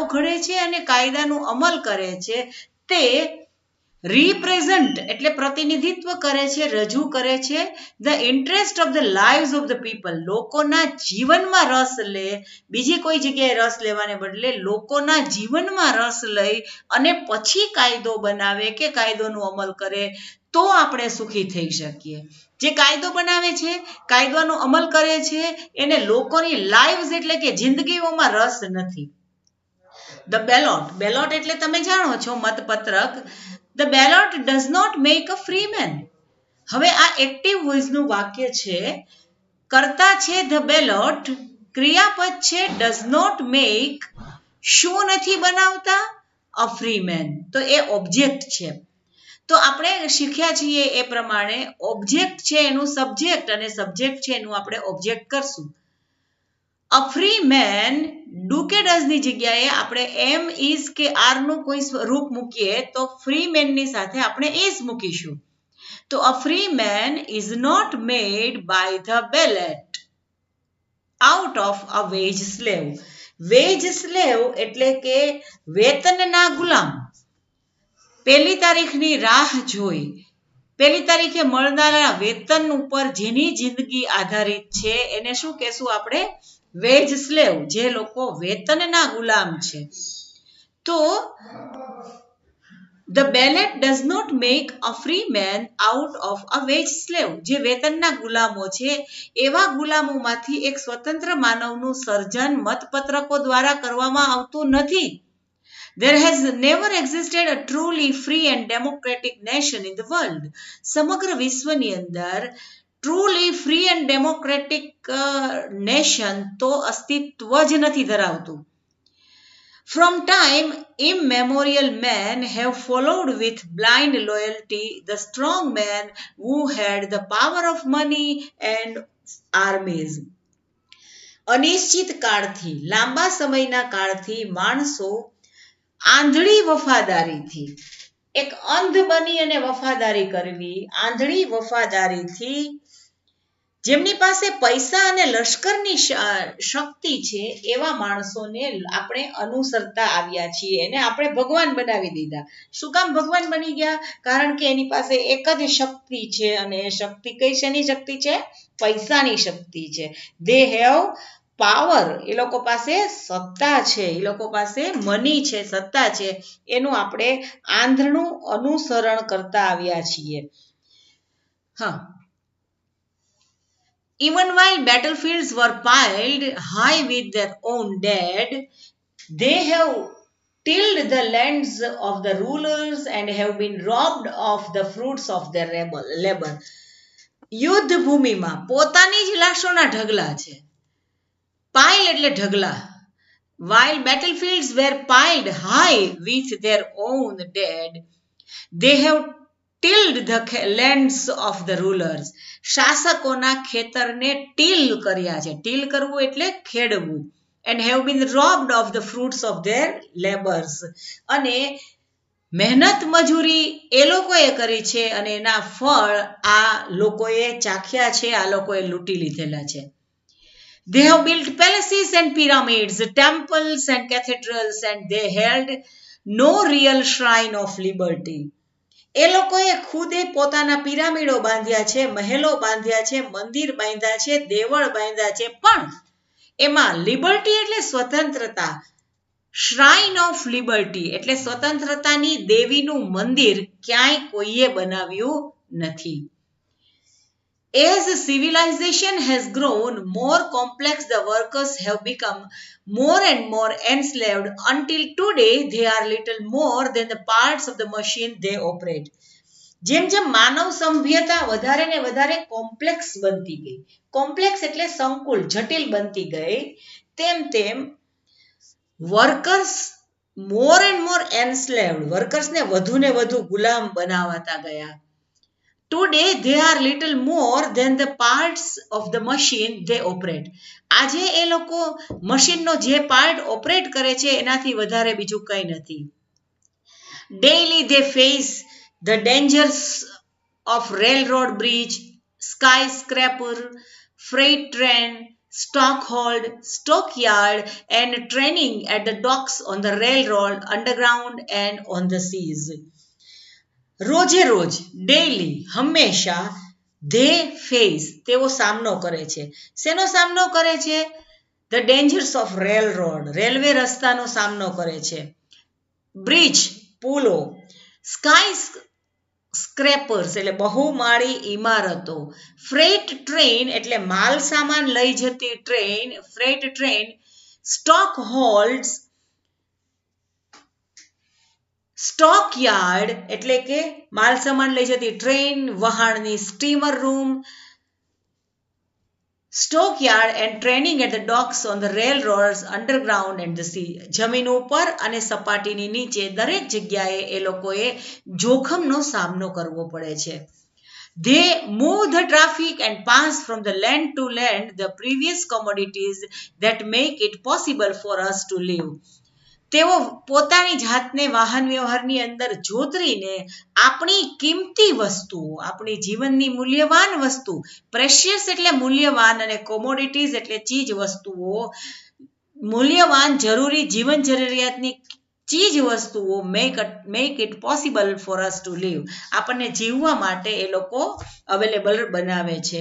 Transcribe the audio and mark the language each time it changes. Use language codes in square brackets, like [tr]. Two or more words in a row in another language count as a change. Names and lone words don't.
[gu] ઘડે છે અને કાયદાનું અમલ કરે છે તે રિપ્રેઝન્ટ એટલે પ્રતિનિધિત્વ કરે છે, રજૂ કરે છે [en] the interest of the lives of the people, [gu] લોકોના જીવનમાં રસ લે, બીજી કોઈ જગ્યાએ રસ લેવાને બદલે લોકોના જીવનમાં રસ લઈ અને પછી કાયદો બનાવે કે કાયદોનો અમલ કરે તો આપણે સુખી થઈ શકીએ. જે કાયદો બનાવે છે, કાયદાનો અમલ કરે છે એને લોકોની લાઈવ્સ એટલે કે જિંદગીઓમાં રસ નથી. [en] the ballot [gu] એટલે તમે જાણો છો મતપત્રક. [en] The ballot does not make a free man. [gu] હવે આ [en] active voice [gu] વાક્ય છે. કર્તા છે [en] the ballot, [gu] ક્રિયાપદ છે [en] does not make, [gu] શું નથી બનાવતા? [en] a free man. [gu] તો એ ઓબ્જેક્ટ છે. તો આપણે શીખ્યા છીએ એ પ્રમાણે ઓબ્જેક્ટ છે એનું સબ્જેક્ટ અને સબ્જેક્ટ છે એનું આપણે ઓબ્જેક્ટ કરશું. [en] A free man, [gu] do કે does ની જગ્યાએ આપણે am, is કે are નું કોઈ રૂપ મૂકીએ તો [en] free man [gu] ની સાથે આપણે is મૂકીશું. [en] તો a free man is not made by the ballot out of a wage slave. Wage slave [gu] એટલે કે વેતનના ગુલામ. પહેલી તારીખની રાહ જોઈ, પહેલી તારીખે મળનારા વેતન ઉપર જેની જિંદગી આધારિત છે એને શું કહેશું આપણે? [en] wage slave, [gu] જે લોકો વેતનના ગુલામ છે. [en] તો the ballot does not make a free man out of a wage slave. [gu] જે વેતનના ગુલામો છે એવા ગુલામોમાંથી એક સ્વતંત્ર માનવનું સર્જન મતપત્રકો દ્વારા કરવામાં આવતું નથી. [en] There has never existed a truly free and democratic nation in the world. [gu] સમગ્ર વિશ્વની અંદર [en] truly free and democratic nation [gu] તો અસ્તિત્વ જ નથી ધરાવતું. [en] From time immemorial men have followed with blind loyalty the strong man who had the power of money and armies. [gu] અનિશ્ચિત કાળથી, લાંબા સમયના કાળથી માણસો આંધળી વફાદારીથી, એક અંધ બની અને વફાદારી કરવી, આંધળી વફાદારીથી જેમની પાસે પૈસા અને લશ્કરની શક્તિ છે એવા માણસોને આપણે અનુસરતા આવ્યા છીએ અને આપણે ભગવાન બનાવી દીધા. શું કામ ભગવાન બની ગયા? કારણ કે એની પાસે એક જ શક્તિ છે અને એ શક્તિ કઈ શેની શક્તિ છે? પૈસાની શક્તિ છે. [en] They have power. [gu] એ લોકો પાસે સત્તા છે, એ લોકો પાસે મની છે, સત્તા છે. એનું આપણે આંધળું અનુસરણ કરતા આવ્યા છીએ. હા. [en] Even while battlefields were piled high with their own dead, they have tilled the lands of the rulers and have been robbed of the fruits of their labor. [gu] યુદ્ધ ભૂમિમાં પોતાની જ લાશોના ઢગલા છે. પાઇલ એટલે ઢગલા. [en] While battlefields were piled high with their own dead, they have tilled the lands of the rulers. [gu] શાસકોના ખેતરને ટીલ કર્યા છે. ટીલ કરવું એટલે ખેડવું. [en] And have been robbed of the fruits of their labors. [gu] અને મહેનત મજૂરી એ લોકોએ કરી છે અને એના ફળ આ લોકોએ ચાખ્યા છે, આ લોકોએ લૂંટી લીધેલા છે. [en] They have built palaces and pyramids, temples and cathedrals, and they held no real shrine of liberty. [gu] એ લોકોએ ખુદે પોતાના પિરામિડો બાંધ્યા છે, મહેલો બાંધ્યા છે, મંદિર બાંધ્યા છે, દેવળ બાંધ્યા છે, પણ એમાં લિબર્ટી એટલે સ્વતંત્રતા, [en] shrine of liberty [gu] એટલે સ્વતંત્રતાની દેવીનું મંદિર ક્યાંય કોઈએ બનાવ્યું નથી. [en] As civilization has grown more complex, the workers have become more and more enslaved until today they are little more than the parts of the machine they operate. [gu] જેમ જેમ માનવ સભ્યતા વધારે ને વધારે કોમ્પ્લેક્સ બનતી ગઈ, કોમ્પ્લેક્સ એટલે સંકુલ, જટિલ બનતી ગઈ, તેમ તેમ [en] workers more and more enslaved, [gu] વર્કર્સને વધુ ને વધુ ગુલામ બનાવાતા ગયા. [en] Today they are little more than the parts of the machine they operate. [gu] આજે એ લોકો મશીનનો જે [en] part operate [gu] કરે છે એનાથી વધારે બીજું કંઈ નથી. [en] Daily they face the dangers of railroad bridge, skyscraper, freight train, stockhold, stockyard and training at the docks on the railroad, underground and on the seas. [gu] રોજે રોજ, ડેઈલી, હંમેશા, [en] they face, [gu] તેઓ સામનો કરે છે. શેનો સામનો કરે છે? [en] The dangers of railroad, [gu] રેલવે રસ્તાનો સામનો કરે છે. બ્રિજ, પુલો, સ્કાયસ્ક્રેપર્સ એટલે બહુમાળી ઇમારતો, [en] freight train [gu] એટલે માલ સામાન લઈ જતી ટ્રેન, [en] freight train, stock holds, stock yard [gu] એટલે કે માલ સામાન લઈ જતી ટ્રેન, વહાણની [en] steamer room, stock yard and training at the docks on the railroads, underground and the sea. [gu] જમીન ઉપર અને સપાટીની નીચે દરેક જગ્યાએ એ લોકોએ જોખમનો સામનો કરવો પડે છે. [en] They move the traffic and pass from the land to land the previous commodities that make it possible for us to live. [gu] તેઓ પોતાની જાતને વાહન વ્યવહારની અંદર જોતરીને આપણી કિંમતી વસ્તુઓ, આપણી જીવનની મૂલ્યવાન વસ્તુ, પ્રેશિયસ એટલે મૂલ્યવાન અને કોમોડિટીઝ એટલે ચીજ વસ્તુઓ, મૂલ્યવાન જરૂરી જીવન જરૂરિયાતની ચીજ વસ્તુઓ [en] make it possible for us to live, [gu] આપણને જીવવા માટે એ લોકો અવેલેબલ બનાવે છે.